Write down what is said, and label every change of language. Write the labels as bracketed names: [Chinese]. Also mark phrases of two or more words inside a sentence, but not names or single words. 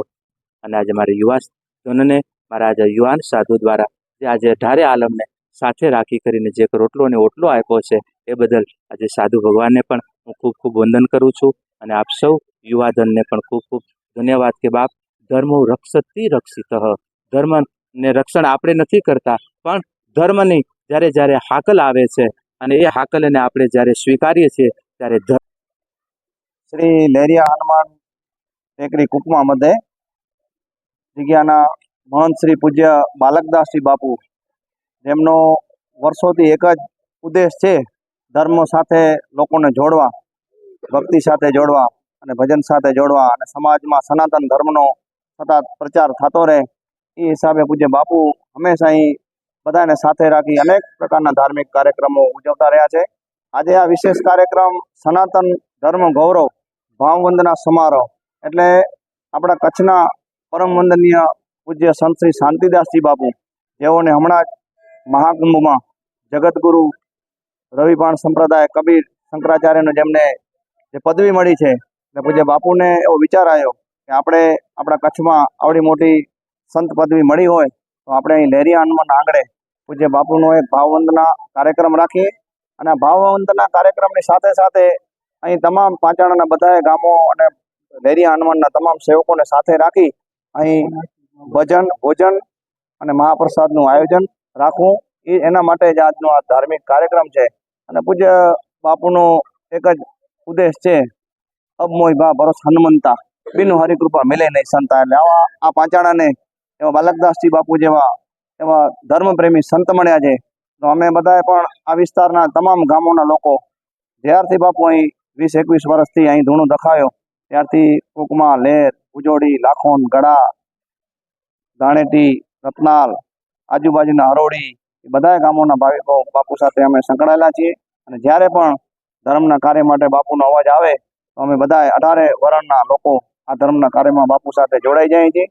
[Gujarati] અને આજે મારી યુવા ધનને, મારા આજે યુવાન સાધુ દ્વારા જે આજે 18 આલમને સાથે રાખી કરીને જે રોટલો અને ઓટલો આપ્યો છે, એ બદલ આજે સાધુ ભગવાનને પણ હું ખૂબ ખૂબ વંદન કરું છું. અને આપ સૌ યુવાધનને પણ ખૂબ ખૂબ ધન્યવાદ કે બાપ, [Sanskrit] ધર્મો રક્ષતી રક્ષિત. [Gujarati] ધર્મને રક્ષણ આપણે નથી કરતા, પણ ધર્મની જ્યારે જ્યારે હાકલ આવે છે અને એ હાકલને આપણે જ્યારે સ્વીકારીએ છીએ ત્યારે શ્રી લેરિયા હનુમાન ટેકરી કુકમા મધ્ય જગ્યાના મહંત શ્રી પૂજ્ય બાલકદાસજી બાપુ, જેમનો વર્ષોથી એક જ ઉદ્દેશ્ય છે ધર્મ સાથે લોકોને જોડવા, ભક્તિ સાથે જોડવા અને ભજન સાથે જોડવા અને સમાજમાં સનાતન ધર્મનો સતત પ્રચાર થતો રહે। એ હિસાબે પૂજ્ય બાપુ હમેશા હી બધાને સાથે રાખી અનેક પ્રકારના ધાર્મિક કાર્યક્રમો ઉજવતા રહ્યા છે। આજ આ વિશેષ કાર્યક્રમ સનાતન ધર્મ ગૌરવ ભાવવંદના સમારોહ એટલે આપણા કચ્છના પરમ વંદનીય પૂજ્ય સંત શ્રી શાંતિદાસજી બાપુ, જેઓને હમણાં જ મહાકુંભમાં જગતગુરુ રવિપાણ સંપ્રદાય કબીર શંકરાચાર્યને જેમને જે પદવી મળી છે, એટલે પૂજ્ય બાપુને એવો વિચાર આવ્યો કે આપણે આપણા કચ્છમાં આવડી મોટી સંત પદવી મળી હોય તો આપણે અહીં લેરિયા હનુમાન આંગણે પૂજ્ય બાપુનો એક ભાવવંદના કાર્યક્રમ રાખીએ અને ભાવવંદના કાર્યક્રમની સાથે સાથે અહીં તમામ પાંચાણાના બધાએ ગામો અને લેરિયા હનુમાનના તમામ સેવકોને સાથે રાખી અહીં ભજન, ભોજન અને મહાપ્રસાદનું આયોજન રાખવું, એ એના માટે જ આજનો આ ધાર્મિક કાર્યક્રમ છે। અને પૂજ્ય બાપુનો એક જ ઉદ્દેશ છે, [Awadhi] अब मोई बा बरस हनुमंता बिनु हरिकृपा मिले नहीं संता। [Gujarati] એટલે આવા આ પાંચાણાને એવા બાલકદાસજી બાપુ જેવા એવા ધર્મપ્રેમી સંત મળ્યા છે। તો અમે બધાએ પણ આ વિસ્તારના તમામ ગામોના લોકો જ્યારથી બાપુ અહીં 20-21 વર્ષથી અહીં ધૂણું દખાયો ત્યારથી કુકમા, લેર, ઉજોડી, લાખોન, ગળા, ધાણેટી, રતનાલ, આજુબાજુના હરોડી એ બધા ગામોના ભાવિકો બાપુ સાથે અમે સંકળાયેલા છીએ અને જ્યારે પણ ધર્મના કાર્ય માટે બાપુનો અવાજ આવે તો અમે બધા 18 વર્ણના લોકો આ ધર્મના કાર્યમાં બાપુ સાથે જોડાઈ જઈએ છીએ.